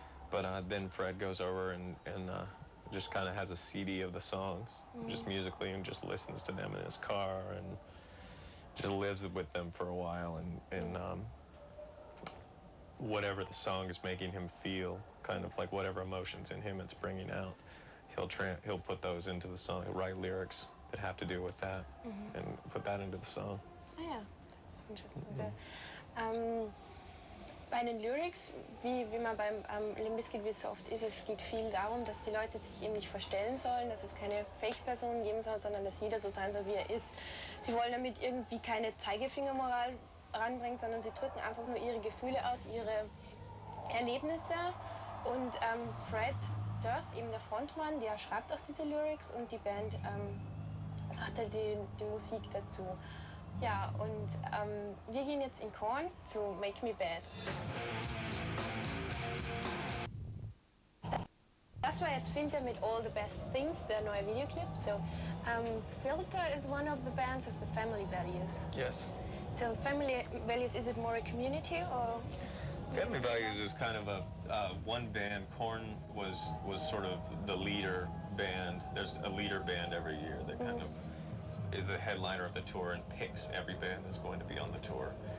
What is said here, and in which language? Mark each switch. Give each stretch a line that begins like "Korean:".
English: But then Fred goes over and just kind of has a CD of the songs, just musically, and just listens to them in his car and just lives with them for a while, and whatever the song is making him feel, kind of like whatever emotions in him it's bringing out, he'll put those into the song. He'll write lyrics that have to do with that and put that into the song.
German: Ah ja, das ist interesting. Bei den Lyrics, wie man beim Limp Bizkit, wie es so oft ist, es geht viel darum, dass die Leute sich eben nicht verstellen sollen, dass es keine Fake-Personen geben soll, sondern dass jeder so sein soll, wie er ist. Sie wollen damit irgendwie keine Zeigefingermoral ranbringen, sondern sie drücken einfach nur ihre Gefühle aus, ihre Erlebnisse. Und Fred Durst, eben der Frontmann, der schreibt auch diese Lyrics, und die Band macht halt die Musik dazu. Ja, und wir gehen jetzt in Korn zu Make Me Bad. Das war jetzt Filter mit All the Best Things, der neue Videoclip.
English: So, Filter is one of the bands of the family values. Yes. So family values, is it more a community, or? Family Values is kind of a one band. Korn was sort of the leader band. There's a leader band every year that kind of is the headliner of the tour and picks every band that's going to be on the tour.